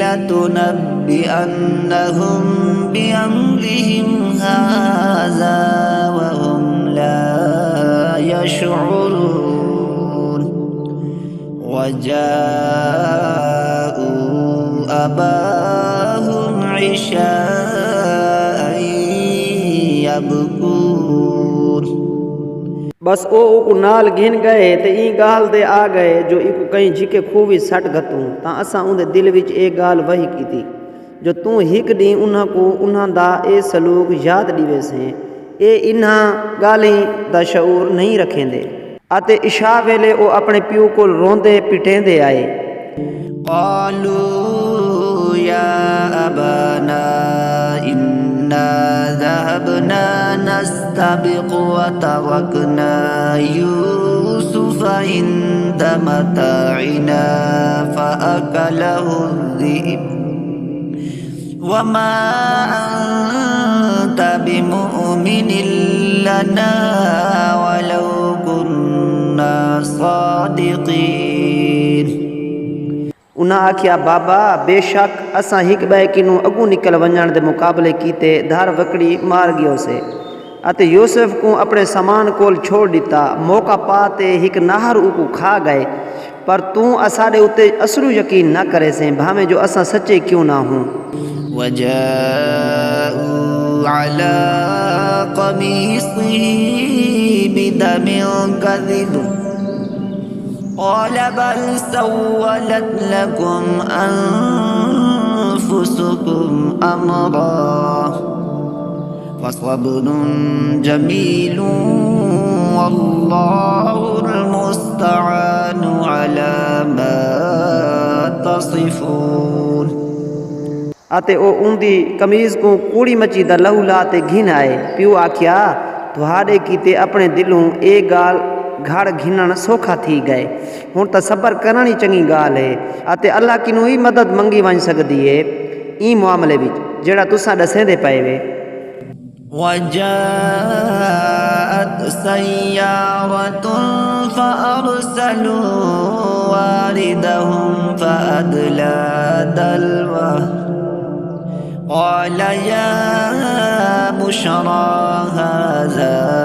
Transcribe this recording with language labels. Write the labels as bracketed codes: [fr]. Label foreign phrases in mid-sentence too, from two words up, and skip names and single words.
[ar] لتنبئنهم بأمرهم هذا وهم لا يشعرون وجاءوا أباهم عشاء يبكون। [skr] بس او اوکو نال گھن گئے تے ای گال دے آ گئے جو ایکو کہیں جھکے کھوبی سٹ گتوں تاں اساں اوندے دل وچ اے گال وحی کیتی جو توں ہک ڈی انہاں کو انہاں دا اے سلوک یاد دویسیں اے انہاں گالیں دا شعور نہیں رکھیندے اتے عشاء ویلے او اپنے پیو کول روندے پٹیندے آئے. [ar] قالوا يا أبانا إنا ذهبنا نستبق وتركنا يوسف عند متاعنا فأكله الذئب وما أنت بمؤمن لنا ولو كنا صادقين। [skr] انہاں آکھیا بابا بےشک اساں ہک ٻئے کنوں اڳوں نکل ونڄݨ دے مقابلے کیتے دھار وکڑی مار گیوسے اتے یوسف کو اپنے سمان کول چھوڑ دتا موقع پاتے ہک ناہر اوکو کھا گئے پر تو اساڈے اتے اصلوں یقین نہ کرے سے بھاوے جو اساں سچے کیوں نہ ہوں. [ar] وجاءوا على قميصه بدم كذب قال بل سولت لكم أنفسكم أمرا فصبر جميل والله المستعان على ما تصفون। [skr] اتے او اوندی قمیض کو کوڑی مچی دا لہو لاتے گھن آئے پیو آکھیا تہاڈے کیتے اپنے دلوں اے گال گھڑ گھنݨ سوکھا تھی گئے ہݨ ت صبر کرݨ ہی چنگی گال ہے اتے اللہ کنوں ہی مدد منگی ونڄ سکدی ہے ای معاملے وچ جیڑا تساں دسیندے پئے وے. [ar] وجاءت سيارة فأرسلوا واردهم فأدلى دلوه قال يا بشرى هذا